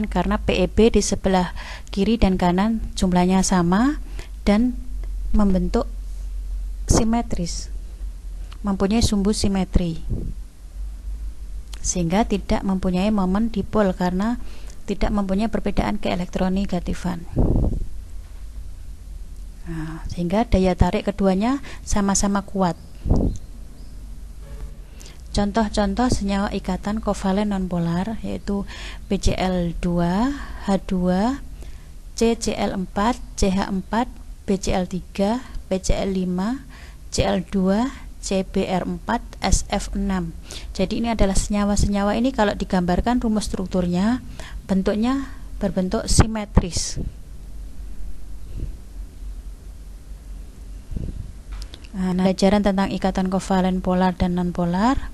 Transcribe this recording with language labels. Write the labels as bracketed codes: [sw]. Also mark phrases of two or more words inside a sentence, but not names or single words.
[id] Karena PeB di sebelah kiri dan kanan jumlahnya sama dan membentuk simetris, mempunyai sumbu simetri, sehingga tidak mempunyai momen dipol karena tidak mempunyai perbedaan keelektronegatifan. Nah, sehingga daya tarik keduanya sama-sama kuat. Contoh-contoh senyawa ikatan kovalen nonpolar yaitu PCl2, H2, CCl4, CH4, BCl3, BCl5, Cl2, CBr4, SF6. Jadi ini adalah senyawa-senyawa ini kalau digambarkan rumus strukturnya bentuknya berbentuk simetris. Nah, pelajaran tentang ikatan kovalen polar dan nonpolar.